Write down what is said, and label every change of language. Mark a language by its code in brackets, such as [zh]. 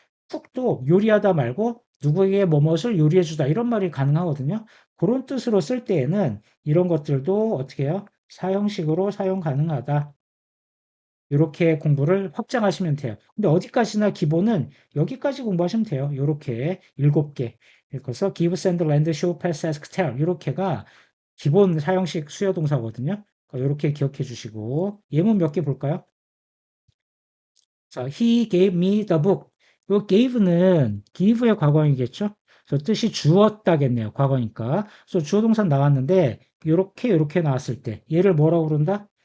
[ko] 쿡도 요리하다 말고 누구에게 뭐뭇을 요리해주다 이런 말이 가능하거든요. 그런 뜻으로 쓸 때에는 이런 것들도 어떻게 해요? 사형식으로 사용 가능하다. 이렇게 공부를 확장하시면 돼요. 근데 어디까지나 기본은 여기까지 공부하시면 돼요. 이렇게 7개. 그래서 [en] give, send, lend, show, pass, ask, tell [ko] 이렇게가 기본 사형식 수요 동사거든요. 이렇게 기억해 주시고 예문 몇 개 볼까요? 자, [en] he gave me the book. [ko] 이 gave는 give의 과거이겠죠? 그래서 뜻이 주었다겠네요. 과거니까. 그래서 주어 동사 나왔는데 이렇게 나왔을 때 얘를 뭐라고 부른다?